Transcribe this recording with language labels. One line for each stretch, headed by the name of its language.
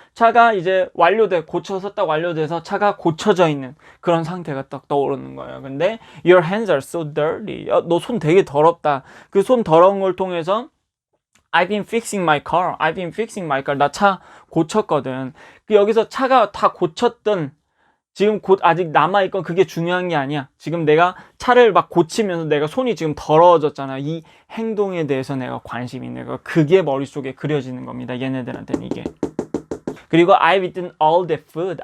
Korean: 차가 이제 고쳐서 딱 완료돼서 차가 고쳐져 있는 그런 상태가 딱 떠오르는 거예요. 근데
English: your hands are so dirty.
Korean: 너 손 되게 더럽다. 그 손 더러운 걸 통해서
English: I've been fixing my car.
Korean: 나 차 고쳤거든. 여기서 차가 다 고쳤던 지금 곧 아직 남아있건 그게 중요한 게 아니야. 지금 내가 차를 막 고치면서 내가 손이 지금 더러워졌잖아. 이 행동에 대해서 내가 관심이 있는 거. 그게 머릿속에 그려지는 겁니다. 얘네들한테는 이게. 그리고
English: I've eaten all the food.